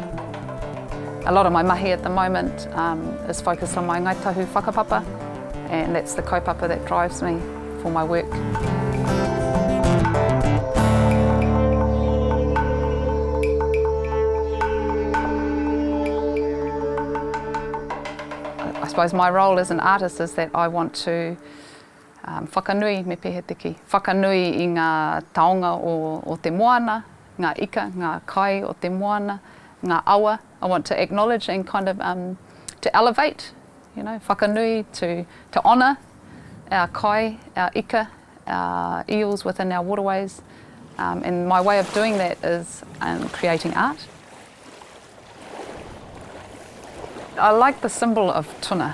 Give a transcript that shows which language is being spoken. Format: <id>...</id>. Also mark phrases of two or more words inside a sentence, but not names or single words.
<en>A lot of my mahi at the moment is focused on my Ngāi Tahu whakapapa, and that's the kaupapa that drives me for my work. I suppose my role as an artist is that I want to</en> <mi>whakanui me pehe tiki. Whakanui i ngā taonga o te moana, ngā ika, ngā kai o te moana, ngā awa.</mi> <en>I want to acknowledge and kind of to elevate, you know, whakanui, to honour our kai, our ika, our eels within our waterways. And my way of doing that is creating art. I like the symbol of tuna.</en>